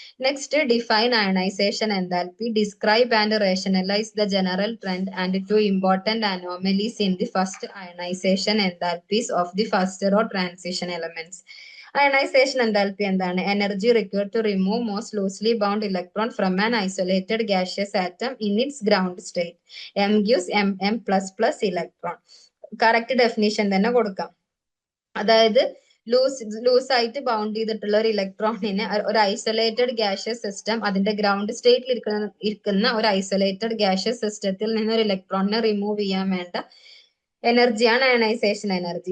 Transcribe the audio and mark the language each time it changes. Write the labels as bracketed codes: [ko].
[en] Next, define ionisation enthalpy, describe and rationalise the general trend and two important anomalies in the first ionisation enthalpies of the first row transition elements. [ml] Ionisation enthalpy എന്താണ്? [en] Energy required to remove most loosely bound electron from an isolated gaseous atom in its ground state. M gives M++ electron. [ml] Correct definition തന്നെ കൊടുക്കാം. അതായത് loose ആയിട്ട് bound ചെയ്തിട്ടുള്ള ഒരു ഇലക്ട്രോണിനെ ഒരു isolated gaseous system, അതിന്റെ ഗ്രൗണ്ട് സ്റ്റേറ്റിൽ ഇരിക്കുന്ന ഒരു ഐസൊലേറ്റഡ് ഗ്യാഷ്യസ് സിസ്റ്റത്തിൽ നിന്ന് ഒരു ഇലക്ട്രോണിനെ റിമൂവ് ചെയ്യാൻ വേണ്ട എനർജിയാണ് അയണൈസേഷൻ എനർജി.